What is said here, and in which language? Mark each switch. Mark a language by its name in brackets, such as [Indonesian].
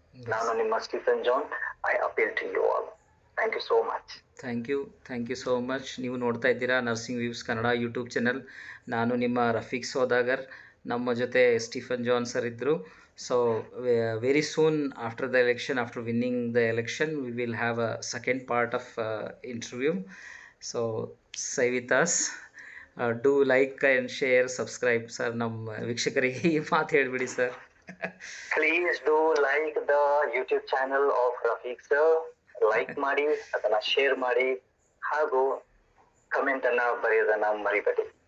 [Kannada] Nanu nimma [English] Stephen John, I appeal to you all. Thank you so much. Thank you so much. [Kannada] ನೀವು ನೋಡ್ತಾ ಇದ್ದೀರಾ nursing views Kannada YouTube channel. ನಾನು ನಿಮ್ಮ ರಫೀಕ್ ಸೌದಾಗರ್. ನಮ್ಮ ಜೊತೆ ಸ್ಟೀಫನ್ ಜಾನ್ ಸರ್ ಇದ್ದರು. [English] So very soon after the election, after winning the election, we will have a second part of interview. So stay with us. Do like and share, subscribe. [Kannada] Sir ನಮ್ಮ ವೀಕ್ಷಕರಿಗೆ ಈ ಮಾತು ಹೇಳಿಬಿಡಿ sir. [English] Please do like the YouTube channel of Rafiq sir. [Kannada] Like ಮಾಡಿ, ಅದನ್ನ share ಮಾಡಿ, ಹಾಗೂ comment ಅನ್ನ ಬರೆಯೋದನ್ನ ಮರಿಬೇಡಿ.